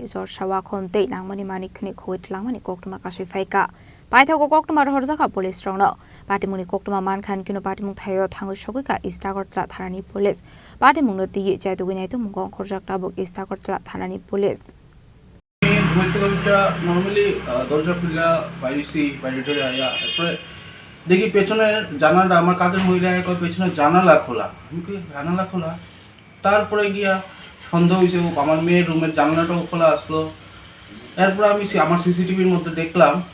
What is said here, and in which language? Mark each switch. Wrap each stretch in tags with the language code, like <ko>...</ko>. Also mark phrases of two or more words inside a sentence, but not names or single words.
<trp>Jorsa Wakhum Thanani Khogwi Twlangmani Koktwma kasui faika Paithango Koktwma Rangchakha Police Rongno Patimungni Koktwma mankhan kino Patimung thaio thangwi sogwikha Agartala Thanani Police Patimung no tiye chaiduginaito mungong Khorang Agartala Thanani Police</trp> <bn>normally দরজা খুলে বাইরে আয়া তারপরে দেখি পেছনের জানালাটা আমার কাজের মহিলা কই পেছনের জানালা খোলা জানালা খোলা তারপরে গিয়া সন্দেহ হয়েছে আমার মেয়ের রুমের জানালাটাও খোলা আসলো এরপর আমি আমার সিসিটিভির মধ্যে দেখলাম</bn>